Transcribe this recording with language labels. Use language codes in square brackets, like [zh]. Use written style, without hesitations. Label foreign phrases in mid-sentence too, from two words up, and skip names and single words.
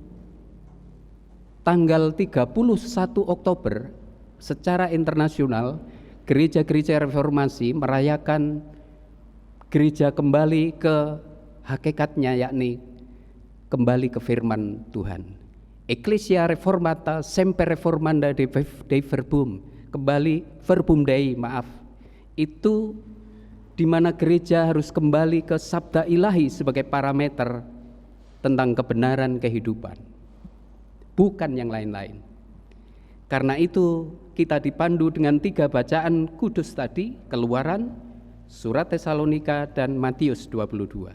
[id] tanggal 31 Oktober secara internasional, gereja-gereja reformasi merayakan gereja kembali ke hakikatnya, yakni kembali ke firman Tuhan. [la] Ecclesia reformata semper reformanda Dei verbum, kembali verbum Dei, [id] itu di mana gereja harus kembali ke sabda ilahi sebagai parameter tentang kebenaran kehidupan, bukan yang lain-lain. Karena itu kita dipandu dengan 3 bacaan kudus tadi, Keluaran, Surat Tesalonika, dan Matius 22.